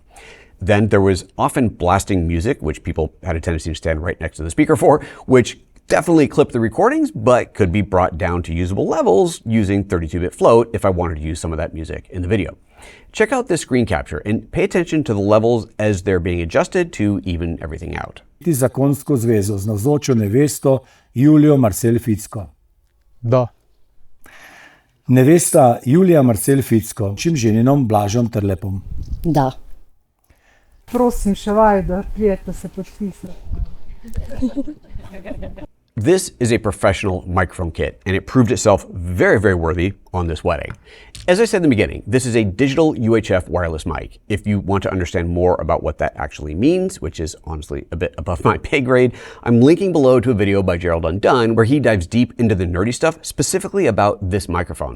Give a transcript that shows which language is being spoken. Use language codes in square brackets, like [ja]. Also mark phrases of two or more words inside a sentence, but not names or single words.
[en] Then there was often blasting music, which people had a tendency to stand right next to the speaker for, which definitely clipped the recordings, but could be brought down to usable levels using 32-bit float if I wanted to use some of that music in the video. Check out this screen capture and pay attention to the levels as they're being adjusted to even everything out. [sl] Zakonsko zvezo z navzočo nevesto Julijo Marcel Ficko. Da. Nevesta Julija Marcel Ficko, čim ženinom Blažom Trlepom. Da. Prosim še vaju, da prijete se podpisati. [en] This is a professional microphone kit, and it proved itself very, very worthy on this wedding. As I said in the beginning, this is a digital UHF wireless mic. If you want to understand more about what that actually means, which is honestly a bit above my pay grade, I'm linking below to a video by Gerald Undone where he dives deep into the nerdy stuff specifically about this microphone.